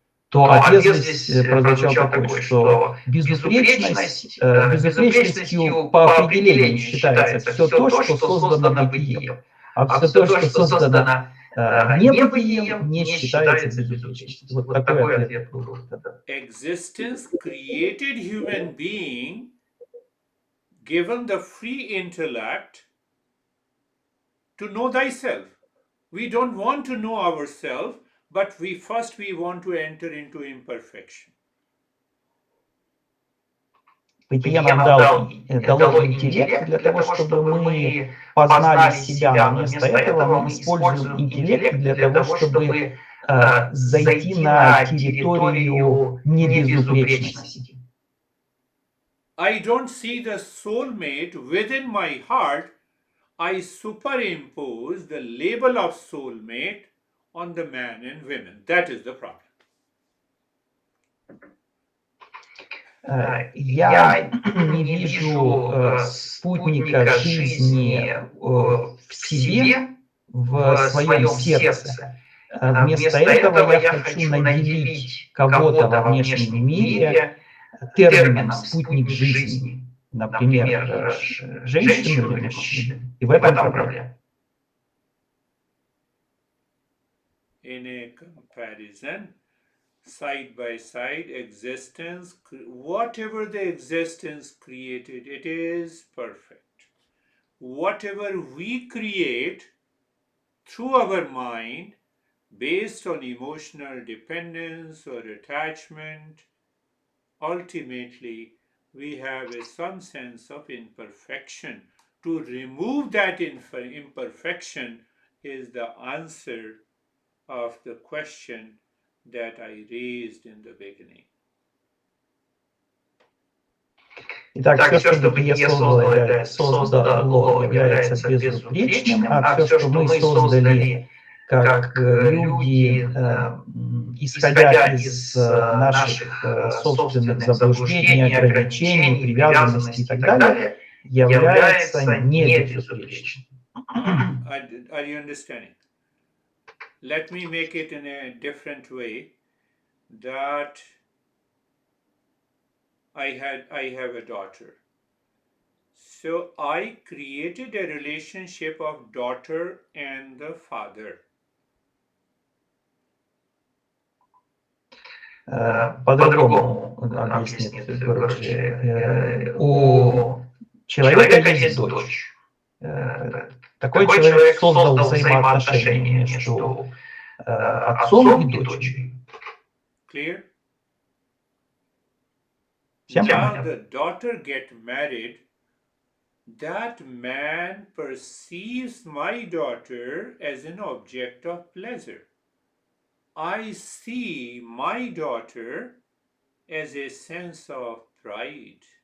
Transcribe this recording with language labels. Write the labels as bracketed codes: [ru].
[ru] То ответ здесь прозвучал такой, что безупречностью по определению считается все то, что создано бытием, а все то, что создано не бытием, не считается безупречностью. Вот такой ответ был. [en] Existence created human being, given the free intellect to know thyself. We don't want to know ourselves, but we want to enter into imperfection. [ru] Бытие нам дало интеллект для того, чтобы мы познали себя, но вместо этого мы используем интеллект для того, чтобы зайти на территорию небезупречности. [en] I don't see the soulmate within my heart. I superimpose the label of soulmate on the man and women. That is the problem. [ru] Я не вижу спутника жизни в себе, в своем сердце. Вместо этого я хочу наделить кого-то во внешнем мире термином «спутник жизни», например, женщину или мужчину. И в этом проблема. [en] In a comparison, side by side, existence, whatever the existence created, it is perfect. Whatever we create through our mind, based on emotional dependence or attachment, ultimately we have some sense of imperfection. To remove that imperfection is the answer of the question that I raised in the beginning. [ru] Итак, все, что бытие создало, является безупречным, а все, что мы создали как люди, исходя из наших собственных заблуждений, ограничений, привязанностей и так далее, является небезупречным. [en] Are you understanding? Let me make it in a different way, that I have a daughter. So I created a relationship of daughter and the father. [ru] По-другому объяснит, короче, у человека есть дочь. Такой человек создал взаимоотношения между отцом и дочерью. [en] Clear? [ru] Всем [en] Now [ru] понятно? [en] the daughter get married. That man perceives my daughter as an object of pleasure. I see my daughter as a sense of pride.